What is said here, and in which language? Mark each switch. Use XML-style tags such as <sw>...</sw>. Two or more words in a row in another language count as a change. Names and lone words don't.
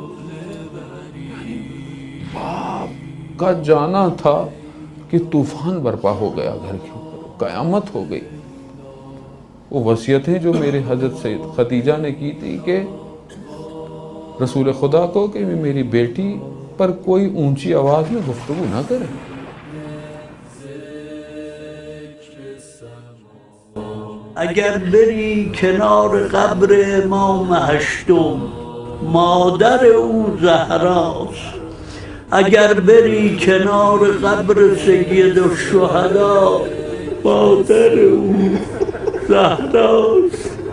<ur>باپ کا جانا تھا کہ طوفان برپا ہو گیا گھر کے اوپر، قیامت ہو گئی. وہ وصیتیں جو میرے حضرت سید خدیجہ نے کی تھی کہ رسول خدا کو کہ میری بیٹی پر کوئی اونچی آواز میں گفتگو نہ کرے.</ur> <fa>اگر بری کنار قبر امام هشتم مادر او زهراست، اگر بری کنار قبر سید الشهدا مادر او زهراست،</fa>